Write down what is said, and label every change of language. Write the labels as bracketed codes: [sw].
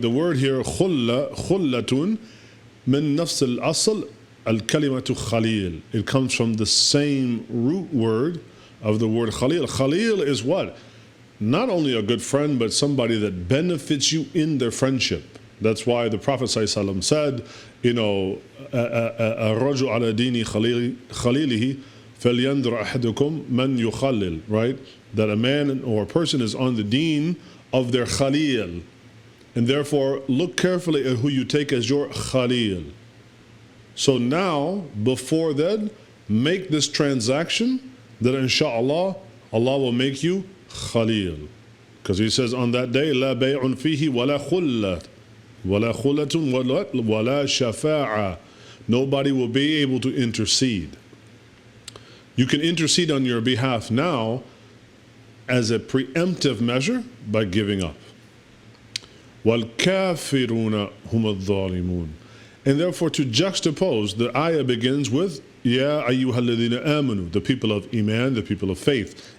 [en] The word here, khullatun, min nafs al-asl, al-kalimatu khalil. It comes from the same root word of the word khalil. Khalil is what? Not only a good friend, but somebody that benefits you in their friendship. That's why the Prophet ﷺ said, [ar] الرجل على دين خليله فلينظر أحدكم من يخلل, [en] right? That a man or a person is on the deen of their khalil. And therefore, look carefully at who you take as your khalil. So now, before then, make this transaction that inshaAllah, Allah will make you khalil. Because He says on that day, [ar] لا بيع فيه ولا خلة ولا خلة ولا شفاعة. [en] Nobody will be able to intercede. You can intercede on your behalf now as a preemptive measure by giving up. [ar] وَالْكَافِرُونَ هُمَ الظَّالِمُونَ. [en] And therefore, to juxtapose, the ayah begins with [ar] يَا أَيُّهَا الَّذِينَ آمَنُوا, [en] the people of Iman, the people of faith.